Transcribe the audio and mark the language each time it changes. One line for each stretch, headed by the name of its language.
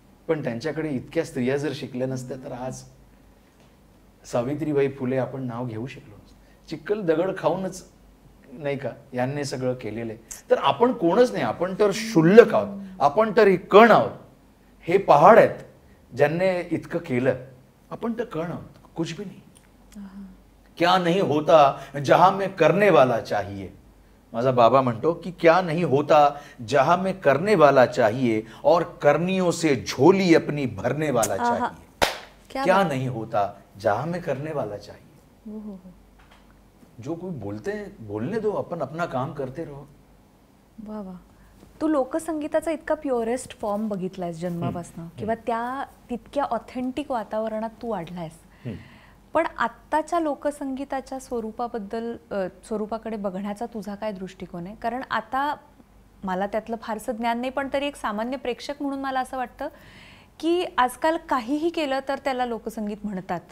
Marathi: पण त्यांच्याकडे इतक्या स्त्रिया जर शिकल्या नसत्या तर आज सावित्रीबाई फुले आपण नाव घेऊ शकलो नसतो. चिखल दगड खाऊनच नाही का यांनी सगळं केलेलं आहे. तर आपण कोणच नाही, आपण तर शुल्लक आहोत, आपण तर ही कण आहोत. हे पहाड आहेत ज्यांनी इतकं केलं, आपण तर कण आहोत,
Hindi: कुछ भी
Marathi: नाही.
Hindi: क्या नहीं होता जहां में करने वाला चाहिए.
Marathi: माझा बाबा म्हणतो की
Hindi: क्या नहीं होता जहां में करने वाला चाहिए और करनियों से झोली अपनी भरने वाला चाहिए. क्या नहीं होता जहां में करने वाला चाहिए. जो कोई बोलने दो, अपन अपना काम करते रहो. वा वा.
Marathi: तू लोकसंगीताचा इतका प्युअरेस्ट फॉर्म बघितलायस जन्मापासून, किंवा त्या तितक्या ऑथेंटिक वातावरणात तू वाढलायस. पण आत्ताच्या लोकसंगीताच्या स्वरूपाकडे बघण्याचा तुझा काय दृष्टिकोन आहे? कारण आता मला त्यातलं फारसं ज्ञान नाही, पण तरी एक सामान्य प्रेक्षक म्हणून मला असं वाटतं की आजकाल काहीही केलं तर त्याला लोकसंगीत म्हणतात.